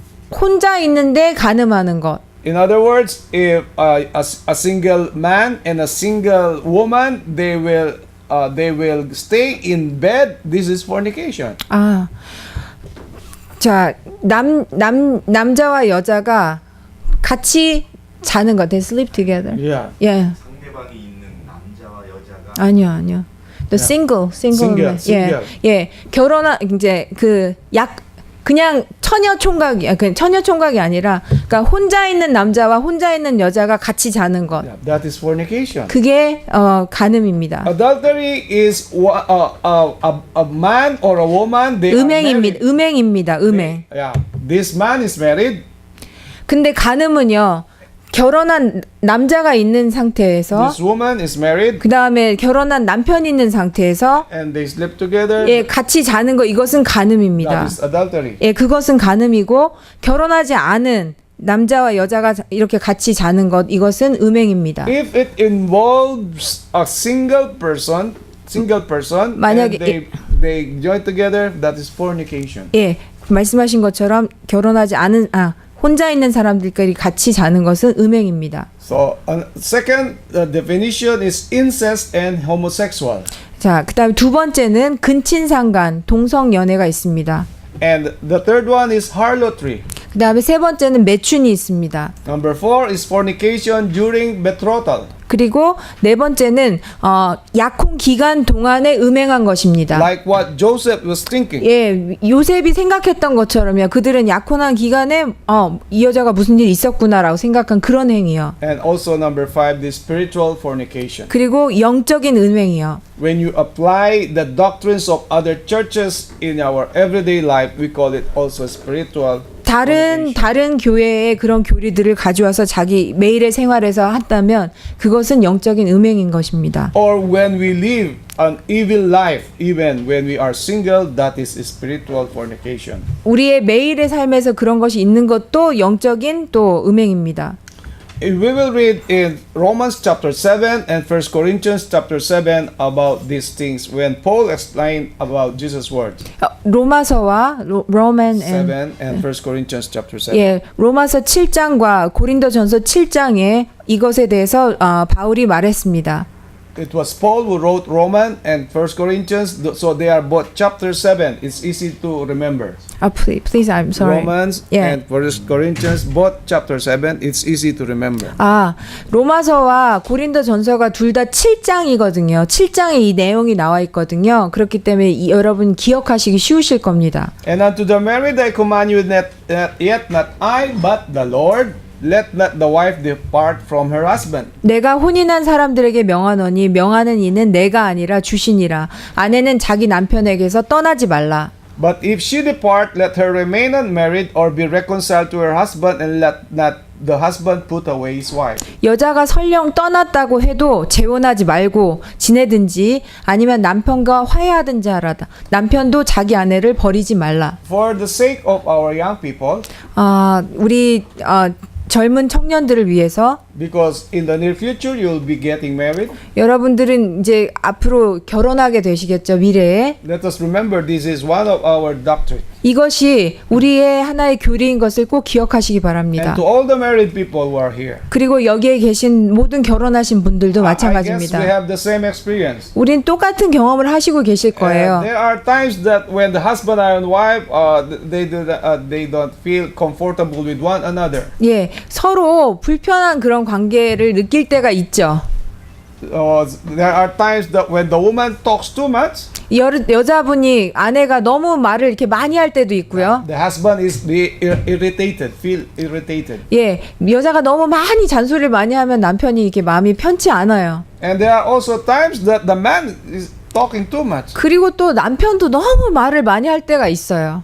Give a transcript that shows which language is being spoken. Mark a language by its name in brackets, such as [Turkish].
[Korean] 혼자 있는데 간음하는 것. [English] In other words, if a single man and a single woman, they will stay in bed. This is fornication. [Korean] 자, 남자와 여자가 같이 자는 것. [English] They sleep together. Yeah. [Korean] 예. 상대방이 있는 남자와 여자가 아니요. [English] The single man. single. [Korean] 예. 결혼한 이제 그냥 처녀 총각이 아니라 그러니까 혼자 있는 남자와 혼자 있는 여자가 같이 자는 것. [English] Yeah, that is fornication. [Korean] 그게 간음입니다. [English] Adultery is a man or a woman. They are married. [Korean] 음행입니다. 음행. [English] Yeah. This man is married. [Korean] 근데 간음은요. 결혼한 남자가 있는 상태에서 [English] This woman is married. [Korean] 그다음에 결혼한 남편이 있는 상태에서 [English] And they sleep together. [Korean] 예, 같이 자는 거 이것은 간음입니다. [English] That is adultery. [Korean] 예, 그것은 간음이고 결혼하지 않은 남자와 여자가 이렇게 같이 자는 것 이것은 음행입니다. [English] If it involves a single person, [Korean] 만약에 [English] and they join together, that is fornication. [Korean] 예, 말씀하신 것처럼 결혼하지 않은 혼자 있는 사람들끼리 같이 자는 것은 음행입니다. [English] So, second definition is incest and homosexual. [Korean] 자, 그다음에 두 번째는 근친상간, 동성연애가 있습니다. [English] And the third one is harlotry. [Korean] 그다음에 세 번째는 매춘이 있습니다. [English] Number 4 is fornication during betrothal. [Korean] 그리고 네 번째는 약혼 기간 동안에 음행한 것입니다. [English] Like what Joseph was thinking. [Korean] 예, 요셉이 생각했던 것처럼요. 그들은 약혼한 기간에 이 여자가 무슨 일이 있었구나라고 생각한 그런 행위요. [English] And also number 5 is spiritual fornication. [Korean] 그리고 영적인 음행이요. [English] When you apply the doctrines of other churches in our everyday life, we call it also spiritual [Korean] 다른 교회의 그런 교리들을 가져와서 자기 매일의 생활에서 한다면 그것은 영적인 음행인 것입니다. [English] Or when we live an evil life, even when we are single, that is spiritual fornication. [Korean] 우리의 매일의 삶에서 그런 것이 있는 것도 영적인 또 음행입니다. [English] We will read in Romans chapter 7 and 1 Corinthians chapter 7 about these things when Paul explained about Jesus' words. [Korean] 로마서와 Roman [English] 7 and 1 Corinthians chapter 7. [Korean] 예, 로마서 7장과 고린도전서 7장에 이것에 대해서 바울이 말했습니다. [English] It was Paul who wrote Romans and 1 Corinthians, so they are both chapter 7. It's easy to remember. Please, I'm sorry. Romans Yeah. and 1 Corinthians, both chapter 7. It's easy to remember. [Korean] 아, 로마서와 고린도 전서가 둘 다 7장이거든요. 7장에 이 내용이 나와 있거든요. 그렇기 때문에 여러분 기억하시기 쉬우실 겁니다. [English] And unto the married I command you, yet not I, but the Lord. Let not the wife depart from her husband. [Korean] 내가 혼인한 사람들에게 명하노니 명하는 이는 내가 아니라 주시니라. 아내는 자기 남편에게서 떠나지 말라. [English] But if she depart, let her remain unmarried or be reconciled to her husband, and let not the husband put away his wife. [Korean] 여자가 설령 떠났다고 해도 재혼하지 말고 지내든지 아니면 남편과 화해하든지 하라다. 남편도 자기 아내를 버리지 말라. [English] For the sake of our young people, [Korean] 우리 젊은 청년들을 위해서 [English] because in the near future you'll be getting married, [Korean] 여러분들은 이제 앞으로 결혼하게 되시겠죠, 미래에. [English] let us remember this is one of our doctrine. [Korean] 이것이 우리의 하나의 교리인 것을 꼭 기억하시기 바랍니다. [English] And to all the married people who are here, [Korean] 그리고 여기에 계신 모든 결혼하신 분들도 [English] I guess [Korean] 마찬가지입니다. [English] we have the same experience. [Korean] 우린 똑같은 경험을 하시고 계실 거예요. [English] There are times that when the husband and wife they don't feel comfortable with one another. [Korean] 예, 서로 불편한 그런 관계를 느낄 때가 있죠. [English] There are times that when the woman talks too much, [Korean] 여자분이 아내가 너무 말을 이렇게 많이 할 때도 있고요. [English] the husband is irritated, feel irritated. [Korean] 예, 여자가 너무 많이 잔소리를 많이 하면 남편이 이렇게 마음이 편치 않아요. [English] And there are also times that the man is talking too much, [Korean] 그리고 또 남편도 너무 말을 많이 할 때가 있어요.